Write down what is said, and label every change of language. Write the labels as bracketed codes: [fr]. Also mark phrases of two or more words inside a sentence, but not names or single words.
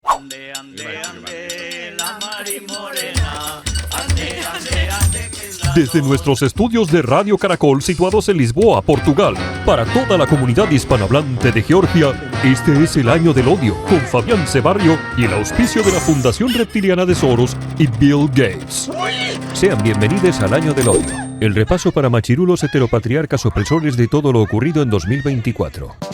[es] Ande, ande, ande, la Mari Morena. Ande, ande, ande, que la... Desde nuestros estudios de Radio Caracol situados en Lisboa, Portugal, para toda la comunidad hispanohablante de Georgia, este es el Año del Odio, con Fabián Cebarrio y el auspicio de la Fundación Reptiliana de Soros y Bill Gates. Sean bienvenidos al Año del Odio, el repaso para machirulos heteropatriarcas opresores de todo lo ocurrido en 2024.